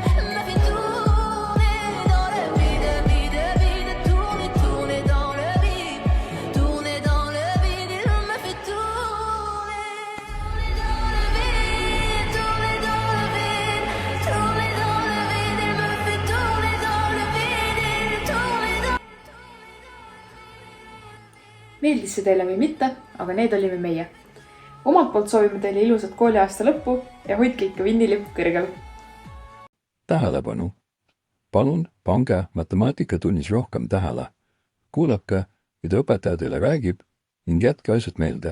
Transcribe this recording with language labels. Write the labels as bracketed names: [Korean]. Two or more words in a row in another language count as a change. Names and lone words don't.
[French] Il m'a fait tourner dans le vide, vide, vide, tourner, tourner dans le vide, tourner dans le vide. Il m'a fait tourner dans le vide, tourner dans le vide, tourner dans le vide. Il me fait tourner dans le vide, tourner dans. [Estonian] Meeldis see teile või mitte, aga need olime meie. Omalt poolt soovime teile ilusat kooliaasta lõppu ja hoidke ikka vindilipp kõrgel. Tähelepanu! Palun pange matemaatikatunnis rohkem tähele. Kuulake, mida õpetaja teile räägib ning jätke asjad meelde.